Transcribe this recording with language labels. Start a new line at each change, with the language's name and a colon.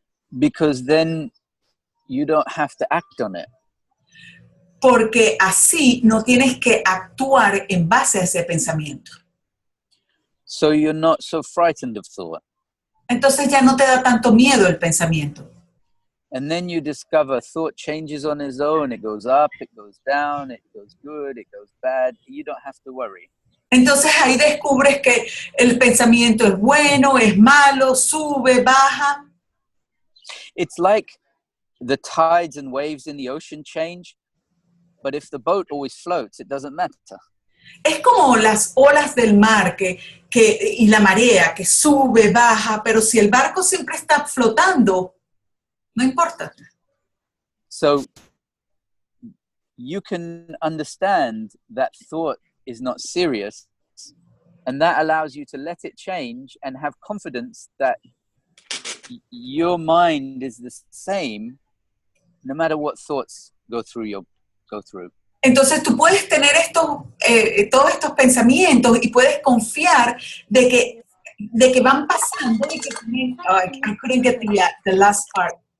English: Because then you don't have to act on it.
Spanish: Porque así no tienes que actuar en base a ese pensamiento.
English: So you're not so frightened of thought.
Spanish: Entonces ya no te da tanto miedo el pensamiento.
English: And then you discover thought changes on its own. It goes up, it goes down, it goes good, it goes bad. You don't have to worry.
Spanish: Entonces ahí descubres que el pensamiento es bueno, es malo, sube, baja.
English: It's like the tides and waves in the ocean change, but if the boat always floats, it doesn't matter.
Spanish: Es como las olas del mar y la marea que sube, baja, pero si el barco siempre está flotando, no importa.
English: So you can understand that thought is not serious, and that allows you to let it change and have confidence that your mind is the same no matter what thoughts go through.
Spanish: Entonces tú puedes tener todos estos pensamientos y puedes confiar de que van pasando y que
English: I couldn't get the last part.